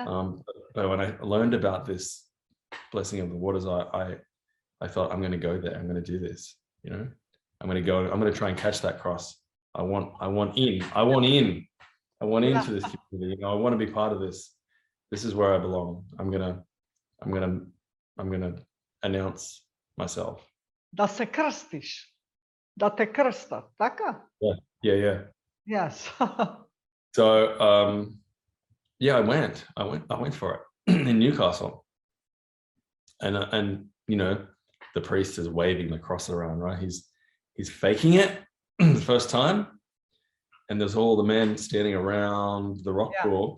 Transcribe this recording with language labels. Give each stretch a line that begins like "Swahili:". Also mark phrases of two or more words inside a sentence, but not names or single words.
English: But when I learned about this blessing of the waters, I thought, I'm going to go there. I'm going to do this. You know, I'm going to go. I'm going to try and catch that cross. I want in into this community. You know, I want to be part of this. This is where I belong. I'm gonna announce myself.
Macedonian: Да се крстиш. Да те крстат, така?
English: Yeah. Yes. So yeah, I went for it in Newcastle. And you know, the priest is waving the cross around, right? He's faking it the first time. And there's all the men standing around the rock pool.